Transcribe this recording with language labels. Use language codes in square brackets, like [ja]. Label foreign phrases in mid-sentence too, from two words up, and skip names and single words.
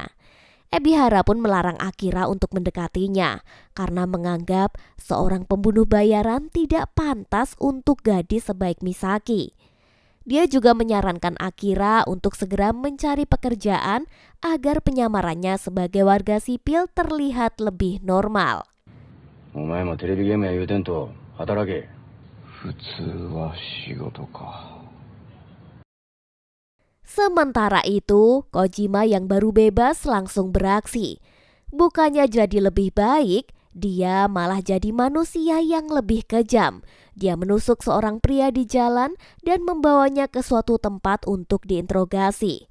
[id] Ebihara pun melarang Akira untuk mendekatinya karena menganggap seorang pembunuh bayaran tidak pantas untuk gadis sebaik Misaki. Dia juga menyarankan Akira untuk segera mencari pekerjaan agar penyamarannya sebagai warga sipil terlihat lebih normal. [ja] お前もテレビゲームや言うてんと働け。普通は仕事か。 [id] Sementara itu, Kojima yang baru bebas langsung beraksi. Bukannya jadi lebih baik, dia malah jadi manusia yang lebih kejam. Dia menusuk seorang pria di jalan dan membawanya ke suatu tempat untuk diinterogasi.